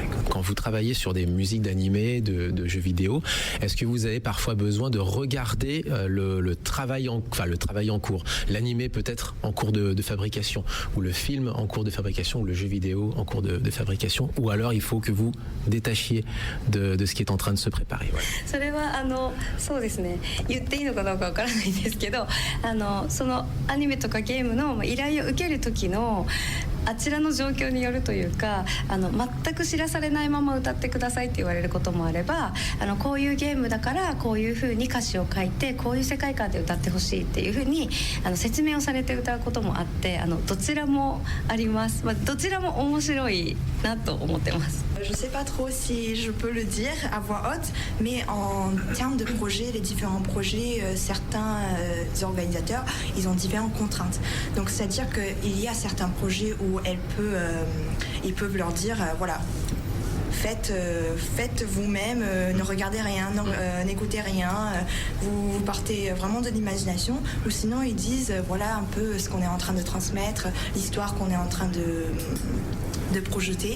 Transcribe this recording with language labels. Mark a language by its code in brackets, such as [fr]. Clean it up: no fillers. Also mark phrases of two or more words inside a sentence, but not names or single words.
[fr] Quand vous travaillez sur des musiques d'animés, de jeux vidéo, est-ce que vous avez parfois besoin de regarder le travail en cours, l'animé peut-être en cours de fabrication, ou le film en cours de fabrication, ou le jeu vidéo en cours de fabrication, ou alors il faut que vous détachiez de ce qui est en train de se préparer. Voilà. [ja] それはそうですね、言っていいのかどうかわからないんですけど、そのアニメとかゲームの依頼を受ける時のあちらの状況によるというか、全く知らされないまま歌ってくださいって言われることもあれば、こういうゲームだからこういう風に歌詞を書いてこういう世界観で歌ってほしいっていう風に説明をされて歌うこともあって、どちらもあります。どちらも面白いなと思ってます。 [fr] Je ne sais pas trop si je peux le dire à voix haute, mais en termes de projets, les différents projets, certains organisateurs, ils ont différentes contraintes. Donc c'est-à-dire qu'il y a certains projets où ils peuvent leur dire, voilà, faites vous-même, ne regardez rien, n'écoutez rien, vous partez vraiment de l'imagination, ou sinon ils disent, voilà un peu ce qu'on est en train de transmettre, l'histoire qu'on est en train de projeter.